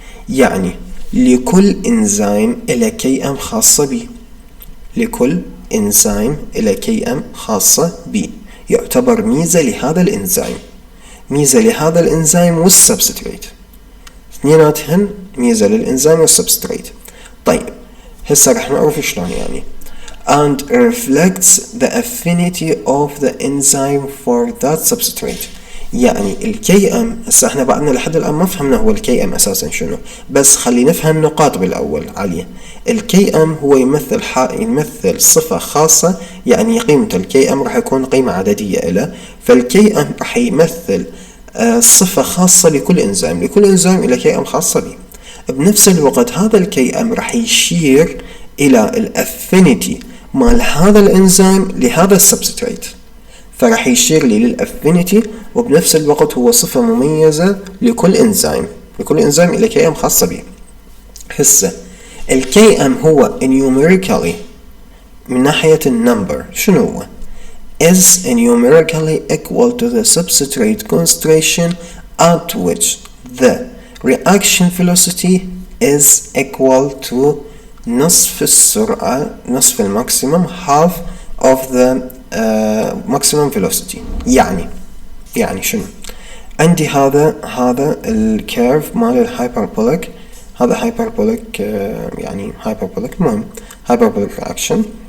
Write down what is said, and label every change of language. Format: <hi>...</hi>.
<ar>يعني لكل انزيم إلى كي ام خاصة بي، لكل انزيم إلى كي ام خاصة بي، يعتبر ميزة لهذا الانزيم والسبستريت، اثنيناتهن ميزة للانزيم والسبستريت. طيب هسه رح نعرف شلون يعني.</ar> <en>and reflects the affinity of the enzyme for that substrate.</en> <ar>يعني الكي ام هسه احنا بعدنا لحد الان ما فهمنا هو الكي ام اساسا شنو، بس خلي نفهم نقاط بالاول عليه. الكي ام هو يمثل صفة خاصة، يعني قيمة الكي ام راح يكون قيمة عددية له، فالكي ام راح يمثل صفة خاصة لكل انزيم إلى كي ام خاصة به. بنفس الوقت هذا الكي ام راح يشير إلى الافينيتي مال هذا الانزيم لهذا السبستريت، فراح يشير لي للافينيتي، وبنفس الوقت هو صفة مميزة لكل انزيم إلى كي ام خاصة به. هسه الكي ام هو</ar> <en>numerically</en> <ar>من ناحية النمبر شنو هو؟</ar> <en>is numerically equal to the substrate concentration at which the reaction velocity is equal to</en> <ar>نصف السرعة، نصف الماكسيمم</ar> <en>half of the maximum velocity.</en> <ar>يعني شنو؟ عندي هذا الكيرف مال الهايبربوليك، هذا هايبربوليك يعني هايبربوليك، المهم هايبربوليك رياكشن.</ar>